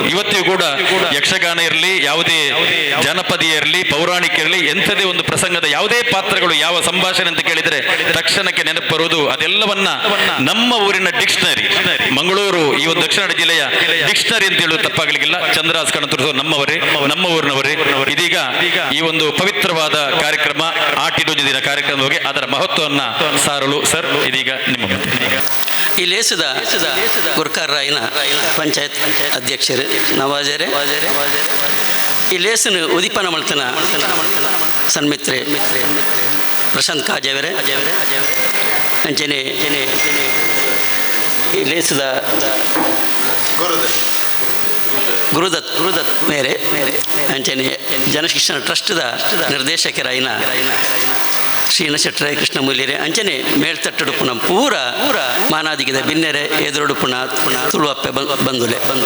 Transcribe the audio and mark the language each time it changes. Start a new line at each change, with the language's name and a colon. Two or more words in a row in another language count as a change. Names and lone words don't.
Kannada: ಇವತ್ತಿಗೂ ಕೂಡ ಯಕ್ಷಗಾನ ಇರಲಿ, ಯಾವುದೇ ಜನಪದೀಯ ಇರಲಿ, ಪೌರಾಣಿಕ ಇರಲಿ, ಎಂಥದೇ ಒಂದು ಪ್ರಸಂಗದ ಯಾವುದೇ ಪಾತ್ರಗಳು, ಯಾವ ಸಂಭಾಷಣೆ ಅಂತ ಕೇಳಿದ್ರೆ ತಕ್ಷಣಕ್ಕೆ ನೆನಪು ಬರುವುದು ಅದೆಲ್ಲವನ್ನ ನಮ್ಮ ಊರಿನ ಡಿಕ್ಷನರಿ, ಮಂಗಳೂರು ಈ ಒಂದು ದಕ್ಷಿಣ ಕನ್ನಡ ಜಿಲ್ಲೆಯ ಡಿಕ್ಷನರಿ ಅಂತ ಹೇಳುವುದು ತಪ್ಪಾಗಲಿಕ್ಕಿಲ್ಲ. ಚಂದ್ರಾಸ್ ಕಣಂತೂರ್ ನಮ್ಮವರೇ, ನಮ್ಮ ಊರಿನವರೇ. ಇದೀಗ ಈ ಒಂದು ಪವಿತ್ರವಾದ ಕಾರ್ಯಕ್ರಮ ಆಟಿಡೋಜಿ ದಿನ ಕಾರ್ಯಕ್ರಮ ಹೋಗಿ ಅದರ ಮಹತ್ವವನ್ನು ಸಾರಲು ಸರ್ ಇದೀಗ ನಿಮ್ಮ ಮುಂದೆ.
Tulu: ಈ ಲೇಸದ ಗುರ್ಕಾರ್ ರಾಯ್ನ ಪಂಚಾಯತ್ ಅಧ್ಯಕ್ಷರು ನವಾಜರೆ ಈ ಲೇಸನು ಉದಿಪನ ಮಲ್ತನ ಸನ್ಮಿತ್ರೆ ಪ್ರಶಾಂತ್ ಕಾಜೇವರೆ ಅಂಚನೆ ಈ ಲೇಸದ ಗುರುದತ್ ಮೇರೆ ಅಂಚನೆ ಜನಶಿಕ್ಷಣ ಟ್ರಸ್ಟ್ದ ನಿರ್ದೇಶಕರಾಯಿನ ಶ್ರೀನ ಶೆಟ್ಟರೆ ಕೃಷ್ಣಮೂಲ್ಯರೆ ಅಂಚನೆ ಮೇಳ್ತಟ್ಟುಡುಪುನ ಪೂರ ಮಾನಾದಿಗಿದ ಬಿನ್ನೆರೆ ಎದುರುಡುಪುನ ತುಳು ಅಪ್ಪೆ ಬಂದುಲೆ